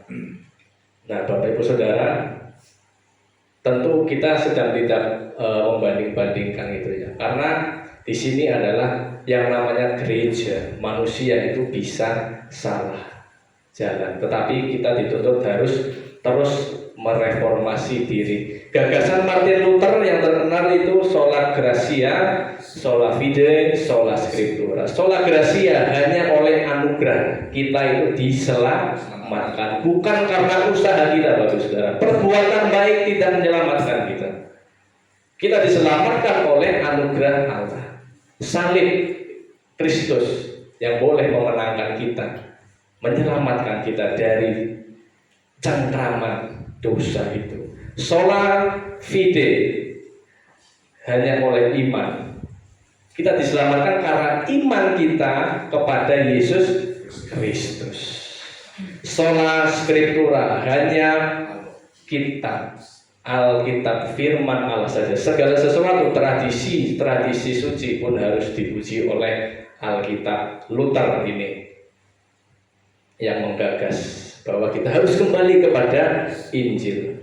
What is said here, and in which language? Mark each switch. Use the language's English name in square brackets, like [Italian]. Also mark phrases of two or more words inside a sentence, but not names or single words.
[Indonesian] Nah, Bapak Ibu Saudara, tentu kita sedang tidak membanding-bandingkan itu ya, karena di sini adalah yang namanya gereja. Manusia itu bisa salah jalan, tetapi kita dituntut harus terus mereformasi diri. Gagasan Martin Luther yang terkenal itu [Latin] sola gratia, sola fide, sola scriptura. Sola gratia [Indonesian] hanya oleh anugerah kita itu diselamatkan, bukan karena usaha kita Bapak Saudara. Perbuatan baik tidak menyelamatkan kita. Kita diselamatkan oleh anugerah Allah. Salib Kristus yang boleh memenangkan kita, menyelamatkan kita dari cengkraman dosa itu. [Latin] Sola fide [Indonesian] hanya oleh iman. Kita diselamatkan karena iman kita kepada Yesus Kristus. [Latin] Sola scriptura [Indonesian] hanya kitab Alkitab firman Allah saja. Segala sesuatu tradisi suci pun harus dipuji oleh Alkitab. Luther ini yang menggagas bahwa kita harus kembali kepada Injil.